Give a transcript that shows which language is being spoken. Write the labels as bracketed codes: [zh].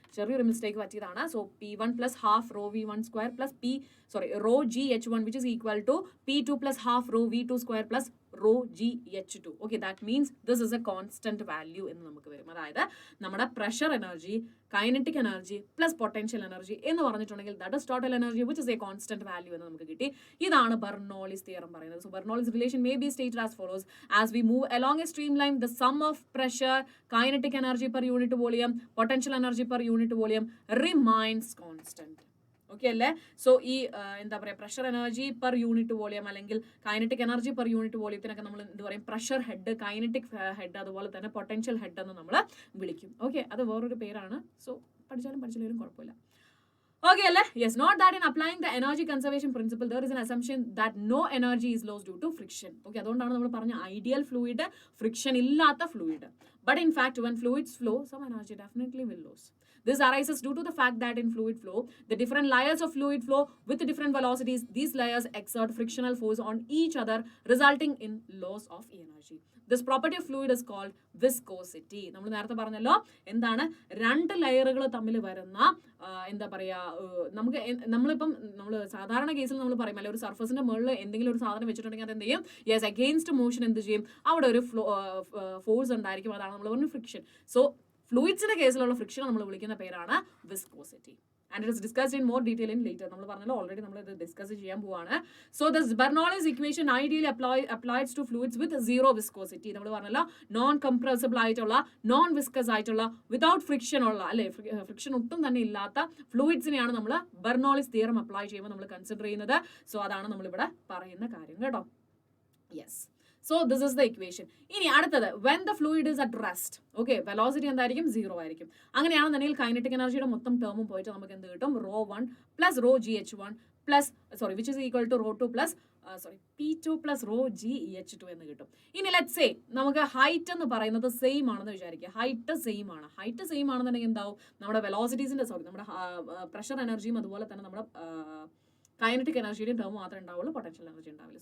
[ml] ചെറിയൊരു മിസ്റ്റേക്ക് പറ്റിയതാണ്. [en] So P1 plus half rho V1 square plus rho GH1 which is equal to P2 plus half rho V2 square plus rho GH2. [ml] Okay, [en] that means this is a constant value [ml] എന്ന് നമുക്ക് വരും. അതായത് നമ്മുടെ pressure energy, kinetic energy plus potential energy എന്ന് പറഞ്ഞിട്ടുണ്ടെങ്കിൽ [en] that is total energy which is a constant value [ml] എന്ന് നമുക്ക് കിട്ടി. ഇതാണ് ബെർണോളിസ് തിയറം പറയുന്നത്. [en] So Bernoulli's relation may be stated as follows: as we move along a streamline, the sum of pressure, kinetic energy per unit volume, potential energy per unit volume remains constant. [ml] Okay അല്ലേ? So ഈ എന്താ പറയുക, pressure energy per unit volume അല്ലെങ്കിൽ kinetic energy per unit വോളിയത്തിനൊക്കെ നമ്മൾ എന്ത് പറയും? Pressure head, kinetic head, അതുപോലെ തന്നെ പൊട്ടൻഷ്യൽ ഹെഡ് എന്ന് നമ്മൾ വിളിക്കും. ഓക്കെ, അത് വേറൊരു പേരാണ്. സോ പഠിച്ചാലും കുഴപ്പമില്ല. [en] Okay, yes, not that in applying the energy conservation principle, there is an assumption that no energy is lost due to friction. [ml] Okay, അതുകൊണ്ടാണ് നമ്മൾ പറഞ്ഞ ideal fluid, friction ഇല്ലാത്ത fluid. [en] But in fact, when fluids flow, some energy definitely will lose. This arises due to the fact that in fluid flow, the different layers of fluid flow with the different velocities, these layers exert frictional force on each other, resulting in loss of energy. This property of fluid is called viscosity. [ml] നമ്മൾ നേരത്തെ പറഞ്ഞല്ലോ, എന്താണ്? രണ്ട് ലെയറുകൾ തമ്മിൽ വരുന്ന എന്താ പറയുക, നമ്മളിപ്പം നമ്മൾ സാധാരണ കേസിൽ നമ്മൾ പറയും അല്ലെ, ഒരു സർഫസിന്റെ മുകളിൽ എന്തെങ്കിലും ഒരു സാധനം വെച്ചിട്ടുണ്ടെങ്കിൽ അത് എന്ത് ചെയ്യും? യെസ്, അഗെയിൻസ്റ്റ് മോഷൻ എന്ത് ചെയ്യും? അവിടെ ഒരു ഫോഴ്സ് ഉണ്ടായിരിക്കും. അതാണ് നമ്മൾ പറഞ്ഞ ഫ്രിക്ഷൻ. സോ ഫ്ലൂയിഡ്സിന്റെ കേസിലുള്ള ഫ്രിക്ഷൻ നമ്മൾ വിളിക്കുന്ന പേരാണ് viscosity. [en] And it is discussed in more detail in later. [ml] നമ്മൾ പറഞ്ഞല്ലോ, ഓൾറെഡി നമ്മൾ ഇത് ഡിസ്കസ് ചെയ്യാൻ പോവാണ്. [en] So this Bernoulli's equation ideally applies to fluids with zero viscosity. [ml] നമ്മൾ പറഞ്ഞല്ലോ, നോൺ കംപ്രസിബിൾ ആയിട്ടുള്ള, നോൺ വിസ്കസ് ആയിട്ടുള്ള, വിതൗട്ട് ഫ്രിക്ഷൻ ഉള്ള, അല്ലെ, ഫ്രിക്ഷൻ ഒട്ടും തന്നെ ഇല്ലാത്ത ഫ്ലൂയിഡ്സിനെയാണ് നമ്മൾ ബെർണോളിസ് തിയറം അപ്ലൈ ചെയ്യുമ്പോൾ നമ്മൾ കൺസിഡർ ചെയ്യുന്നത്. സോ അതാണ് നമ്മളിവിടെ പറയുന്ന കാര്യം കേട്ടോ. [en] Yes, so this is the equation. [ml] ഇനി അടുത്തത്, [en] when the fluid is at rest, okay, velocity [ml] എന്തായിരിക്കും? 0 ആയിരിക്കും. അങ്ങനെയാണെന്നുണ്ടെങ്കിൽ കൈനറ്റിക് എനർജിയുടെ മൊത്തം ടേമും പോയിട്ട് നമുക്ക് എന്ത് കിട്ടും? [en] rho 1 plus rho GH1 plus which is equal to rho 2 plus P2 plus rho GH2 [ml] എന്ന് കിട്ടും. ഇനി ലെറ്റ്സ് സേ നമുക്ക് ഹൈറ്റ് എന്ന് പറയുന്നത് സെയിം ആണെന്ന് വിചാരിക്കുക. ഹൈറ്റ് സെയിം ആണെന്നുണ്ടെങ്കിൽ എന്താവും? നമ്മുടെ വെലോസിറ്റീസിന്റെ നമ്മുടെ പ്രഷർ എനർജിയും അതുപോലെ തന്നെ നമ്മുടെ കൈനറ്റിക് എനർജിയുടെയും ടേം മാത്രമേ ഉണ്ടാവുള്ളൂ, പൊട്ടൻഷ്യൽ എനർജി ഉണ്ടാവില്ല.